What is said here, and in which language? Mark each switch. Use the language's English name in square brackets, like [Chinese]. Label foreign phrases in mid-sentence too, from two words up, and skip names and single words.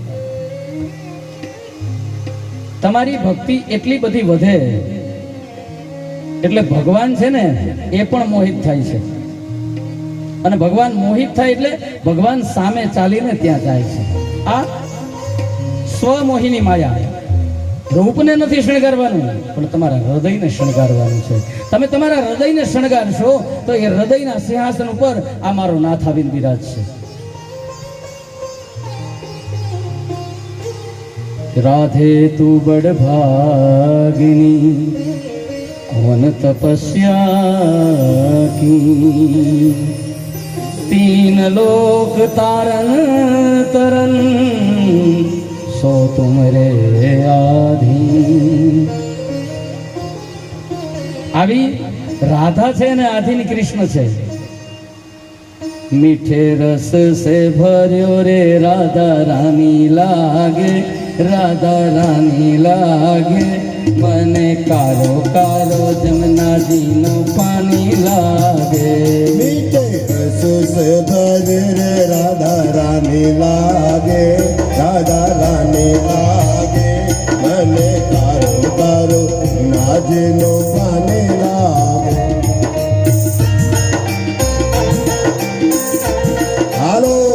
[Gujarati] તમારી ભક્તિ એટલી બધી વધે એટલે ભગવાન છે ને એ પણ મોહિત થાય છે, અને ભગવાન મોહિત થાય એટલે ભગવાન સામે ચાલીને ત્યાં જાય છે. આ સ્વમોહિની માયા. રૂપને નથી શણગારવાનું, પણ તમારા હૃદયને શણગારવાનું છે. તમે તમારા હૃદયને શણગારશો તો એ હૃદયના સિંહાસન ઉપર આ મારો નાથ આવીને બિરાજશે. [Hindi] राधे तू बड़ भागिनी कौन तपस्या की, तीन लोक तारन तरन सो तुमरे आधी. [Gujarati] આવી રાધા છે ને આધીન કૃષ્ણ છે. [Hindi] मीठे रस से [Gujarati] ભર્યો રે રાધા રાની લાગે, રાધા રાની લાગે, મને કારો કારો જમનાજીનું પાણી લાગે. [Hindi] मीठे रस से भरे [Gujarati] રે રાધા રાની લાગે, રાધા રાની લાગે, મને કારો કારો નાજનો પાને લાગે. हालो